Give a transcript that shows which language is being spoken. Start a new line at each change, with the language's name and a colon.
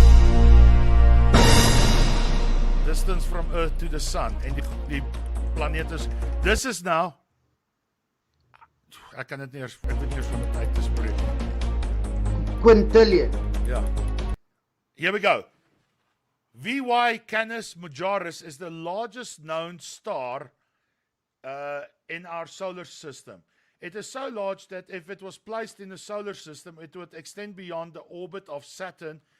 English: Yeah. Distance from Earth to the Sun.
Afrikaans: En die planeet is...
English: This is now...
Afrikaans: Ek kan dit nie eers... Ek weet nie eers van die tyd te spreek.
English: Quintillion. Yeah. Here we go. VY Canis Majoris is the largest known star in our solar system. It is so large that if it was placed in the solar system, it would extend beyond the orbit of Saturn.